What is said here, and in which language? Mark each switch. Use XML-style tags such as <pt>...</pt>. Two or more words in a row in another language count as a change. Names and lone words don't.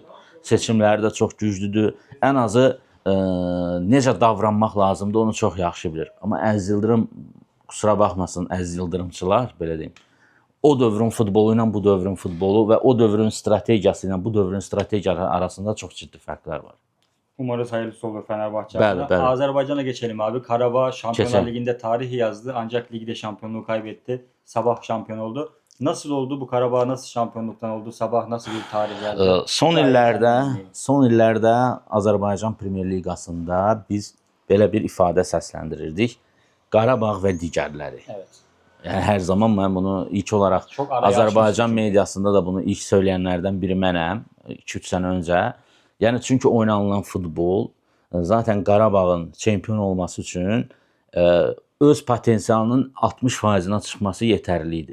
<az>Seçimləri də çox güclüdür. Ən azı necə davranmaq lazımdır, onu çox yaxşı bilir. Amma Əziz Yıldırım, kusura baxmasın Əziz Yıldırımçılar, belə deyim. O dövrün futbolu ilə bu dövrün futbolu və o dövrün strategiyası ilə bu dövrün strategiyası arasında çox ciddi fərqlər var.</az> <tr>Umarız hayırlısı olur Fenerbahçe</tr> <az>Bəli,</az> <tr>adına.</tr> <az>bəli.</az> <tr>Azerbaycan'a geçelim abi. Karabağ Şampiyonlar</tr> <az>Keçelim.</az> <tr>Ligi'nde tarih yazdı ancak ligde şampiyonluğu kaybetti. Sabah şampiyon oldu. Nasıl oldu bu Karabağ, nasıl şampiyonluktan oldu? Sabah nasıl bir tarih yazdı?</tr> <az>Son illərdə Azərbaycan Premyer Liqasında biz belə bir ifadə səsləndirirdik. Qarabağ və digərləri.</az> <tr>Evet.</tr> <az>Yəni hər zaman mən bunu ilk olaraq</az> <tr>Çok araya</tr> <az>Azərbaycan</az> <tr>açmışsınız.</tr> <az>mediasında da bunu ilk söyləyənlərdən biri mənəm 2-3 sənə öncə. Yəni çünki oynanılan futbol zaten Qarabağın çempion olması üçün öz potensialının 60%-nə çıxması yetərli idi.</az>